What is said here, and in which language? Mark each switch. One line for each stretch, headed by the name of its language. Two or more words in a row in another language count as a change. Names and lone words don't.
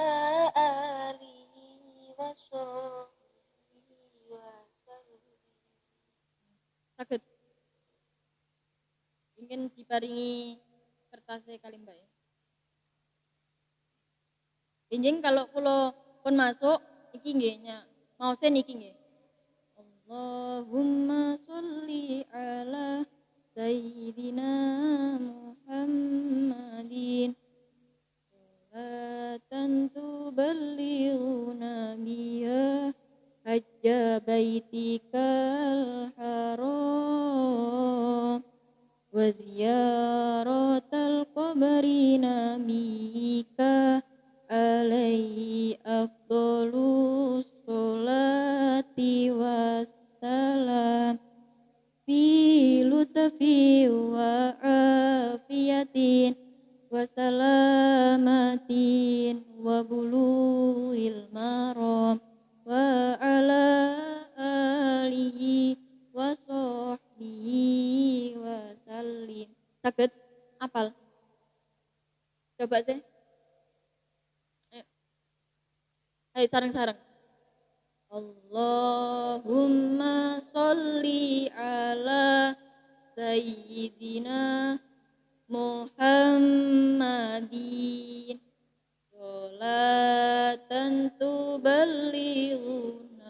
Arabic: آله وصحبه وسلم.
Javanese: Saged ingin diparingi kertasnya kali mbak ya. Benjing kalau kula pun masuk iki nggih mau sen iki nggih.
Arabic: اللهم صل على سيدنا محمد صلاة تبلغنا بها حج بيتك الحرام وزيارة قبر نبيك عليه أفضل الصلاة والسلام في لطف وعافية وسلامة وبلوغ المرام وعلى آله وصحبه وسلم.
Javanese: Saged apal? Coba sih. Ayo sareng-sareng.
Arabic: اللهم صل على سيدنا محمد صلاة تبلغنا.